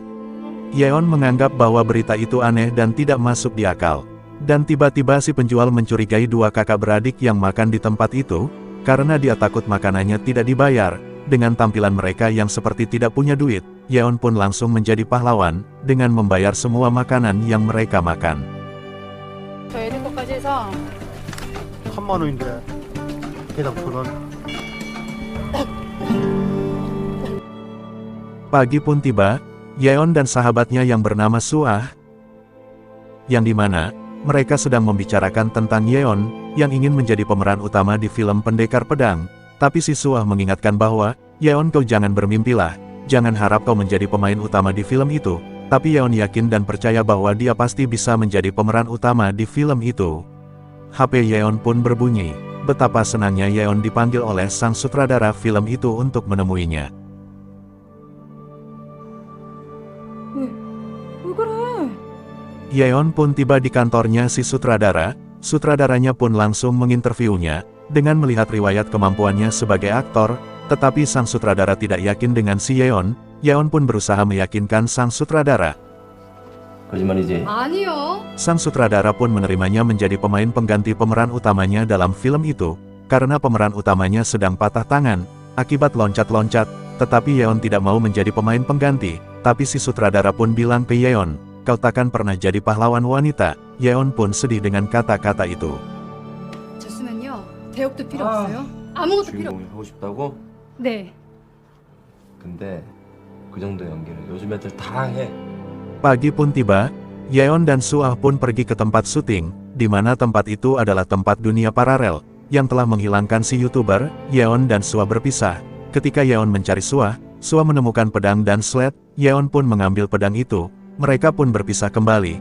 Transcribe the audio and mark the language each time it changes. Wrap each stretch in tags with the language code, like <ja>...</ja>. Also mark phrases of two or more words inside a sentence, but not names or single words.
<id>Yeon menganggap bahwa berita itu aneh dan tidak masuk di akal. Dan tiba-tiba si penjual mencurigai dua kakak beradik yang makan di tempat itu, karena dia takut makanannya tidak dibayar. Dengan tampilan mereka yang seperti tidak punya duit, Yeon pun langsung menjadi pahlawan, dengan membayar semua makanan yang mereka makan.</id> <ko>저 애들 것까지 해서 3만 원인데 해당 돈 원.</ko> <id>Pagi pun tiba, Yeon dan sahabatnya yang bernama Suah, yang dimana mereka sedang membicarakan tentang Yeon, yang ingin menjadi pemeran utama di film Pendekar Pedang. Tapi si Suah mengingatkan bahwa, Yeon kau jangan bermimpilah, jangan harap kau menjadi pemain utama di film itu. Tapi Yeon yakin dan percaya bahwa dia pasti bisa menjadi pemeran utama di film itu. HP Yeon pun berbunyi, betapa senangnya Yeon dipanggil oleh sang sutradara film itu untuk menemuinya.</id> <ko>왜 그래?</ko> <id>Yeon pun tiba di kantornya si sutradara. Sutradaranya pun langsung menginterviunya, dengan melihat riwayat kemampuannya sebagai aktor. Tetapi sang sutradara tidak yakin dengan si Yeon. Yeon pun berusaha meyakinkan sang sutradara.</id> <ko>거짓말이지. 아니요.</ko> <id>Sang sutradara pun menerimanya menjadi pemain pengganti pemeran utamanya dalam film itu, karena pemeran utamanya sedang patah tangan, akibat loncat-loncat. Tetapi Yeon tidak mau menjadi pemain pengganti. Tapi si sutradara pun bilang ke Yeon, kau takkan pernah jadi pahlawan wanita. Yeon pun sedih dengan kata-kata itu.</id> <ko>저 쓰면요. 대역도 필요 없어요. 아무것도 필요 주인공이 하고 싶다고? 네. 근데 그 정도 연기는 요즘 애들 다 해.</ko> <id>Pagi pun tiba, Yeon dan Suah pun pergi ke tempat syuting, di mana tempat itu adalah tempat dunia paralel, yang telah menghilangkan si YouTuber. Yeon dan Suah berpisah. Ketika Yeon mencari Suah, Suah menemukan pedang dan sled. Yeon pun mengambil pedang itu. Mereka pun berpisah kembali.</id>